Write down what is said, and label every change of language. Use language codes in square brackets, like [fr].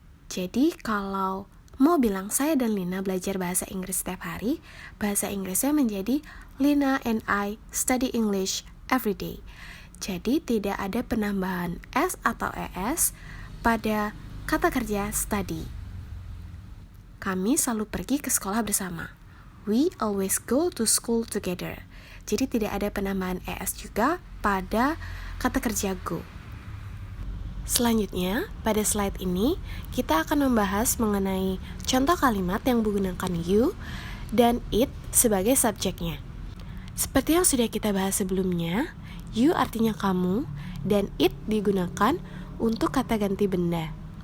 [id] Jadi kalau mau bilang saya dan Lina belajar bahasa Inggris setiap hari, bahasa Inggrisnya menjadi [en] Lina and I study English every day. [id] Jadi tidak ada penambahan s atau es pada kata kerja study. Kami selalu pergi ke sekolah bersama. [en] We always go to school together. [id] Jadi tidak ada penambahan es juga pada kata kerja go. Selanjutnya, pada slide ini, kita akan membahas mengenai contoh kalimat yang menggunakan you dan it sebagai subjeknya. Seperti yang sudah kita bahas sebelumnya, you artinya kamu, dan it digunakan untuk kata ganti benda.